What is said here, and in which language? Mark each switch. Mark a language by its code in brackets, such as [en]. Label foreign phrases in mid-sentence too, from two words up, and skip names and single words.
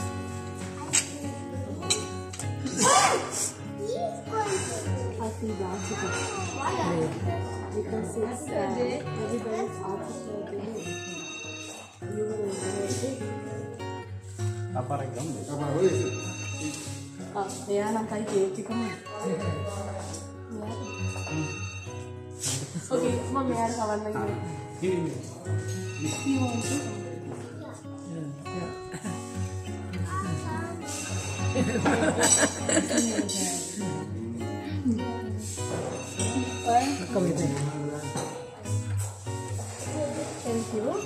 [en] I feel bad because it's everybody's office birthday. You were [si] එයා නම් කයි කේක් එකම. okay, මම මෙයාට කවන්න ගිහින්. [en] Come here. Thank you.